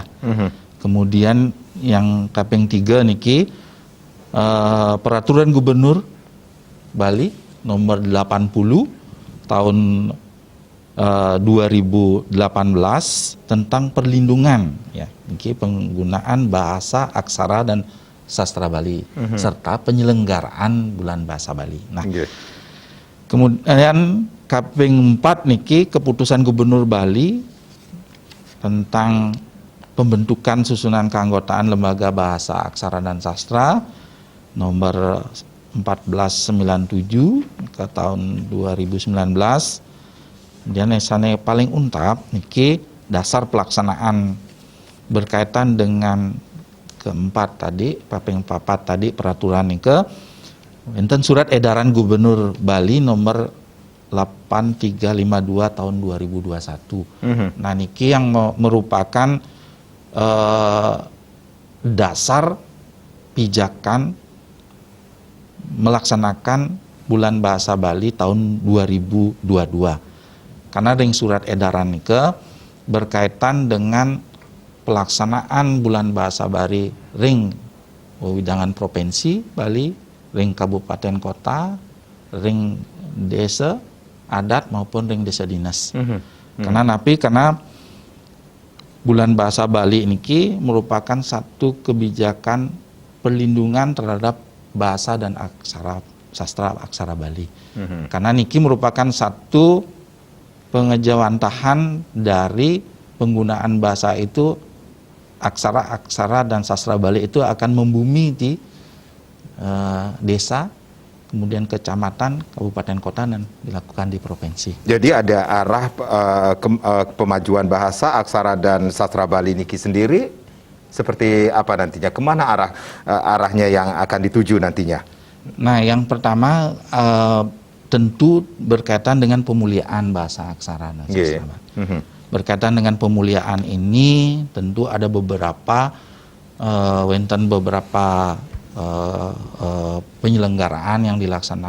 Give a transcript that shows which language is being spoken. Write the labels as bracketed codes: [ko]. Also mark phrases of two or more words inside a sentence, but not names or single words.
[id] Kemudian yang kaping 3 niki Peraturan Gubernur Bali nomor 80 tahun 2018 tentang perlindungan ya, niki penggunaan bahasa, aksara, dan sastra Bali serta penyelenggaraan Bulan Bahasa Bali. Nah, kemudian kaping 4 niki Keputusan Gubernur Bali tentang pembentukan susunan keanggotaan Lembaga Bahasa, Aksara, dan Sastra nomor 1497 ke tahun 2019. Kemudian yang paling untap niki dasar pelaksanaan berkaitan dengan keempat tadi, paping papat tadi peraturan [ban] nike enten [id] surat edaran Gubernur Bali nomor 8352 tahun 2021. Nah niki yang merupakan dasar pijakan melaksanakan Bulan Bahasa Bali tahun 2022. Karena ring surat edaran nike berkaitan dengan pelaksanaan Bulan Bahasa Bali [ban] ring wewidangan [id] provinsi Bali, ring kabupaten kota, ring desa adat maupun ring desa dinas. Karena Bulan Bahasa Bali niki merupakan satu kebijakan perlindungan terhadap bahasa dan aksara sastra aksara Bali. Karena niki merupakan satu pengejawantahan dari penggunaan bahasa itu, aksara dan sastra Bali itu akan membumi di desa, kemudian kecamatan, kabupaten kota, dan dilakukan di provinsi. Jadi ada arah pemajuan bahasa, aksara, dan sastra Bali niki sendiri seperti apa nantinya? Kemana arahnya yang akan dituju nantinya? Nah, yang pertama tentu berkaitan dengan pemuliaan bahasa, aksara, dan sastra Bali. Berkaitan dengan pemuliaan ini tentu ada beberapa penyelenggaraan yang dilaksanakan.